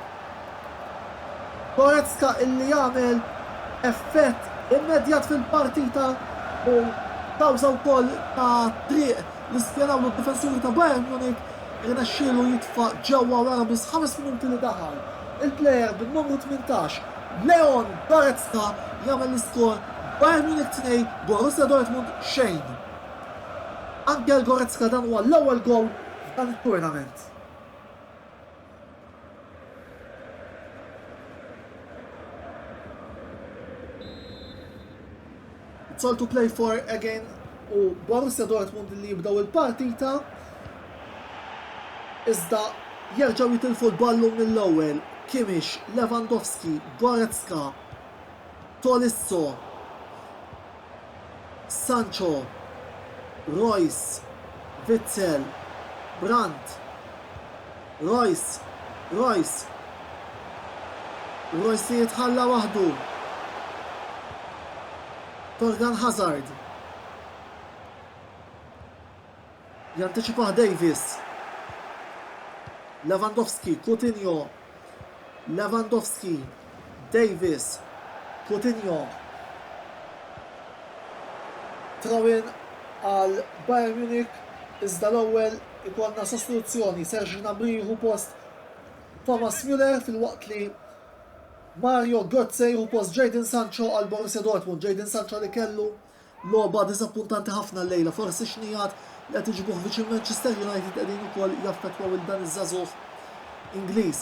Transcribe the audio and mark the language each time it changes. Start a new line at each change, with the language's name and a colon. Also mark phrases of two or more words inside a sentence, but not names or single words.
Maltese: Goretzka illi jagħmel effett immedjat fil-partita u tawża wkoll ta' triq li spjanaw l-difensuri ta' Bayern Munich irnexxielu jitfa' ġewwa wara biss 5 minuti li daħal. Il-plejer bin-numru 18, Leon Goretzka jagħmel l-iskor Bayern Munich 2, Borussia Dortmund xejn. Anke l-Goretzka dan huwa l-ewwel gowl f'dan it-turnament.
English: It's all to play for again
Maltese: u Borussia Dortmund li jibdew il-partita iżda jerġgħu jitilfu l-ballu mill-ewwel. Kimmich, Lewandowski, Goretzka, Tolisso, Sancho, Royce, Witzel, Brandt, Royce li jitħalla waħdu. Torgan Hazard. Jantiċipaħ Davis. Lewandowski, Coutinho. Lewandowski, Davis, Coutinho. Throw-in għal Bayern Munich iżda l-ewwel ikollna sostituzzjoni. Serge Gnabry jieħu post Thomas Müller fil-waqt li Mario Götze jieħu post Jadon Sancho għal Borussia Dortmund. Jadon Sancho li kellu logħba diżappuntanti ħafna llejla, forsi xnijat li qed iġbuh viċin Manchester United qegħdin ukoll jaffettwaw il dan iż-żagħżugħ Ingliż.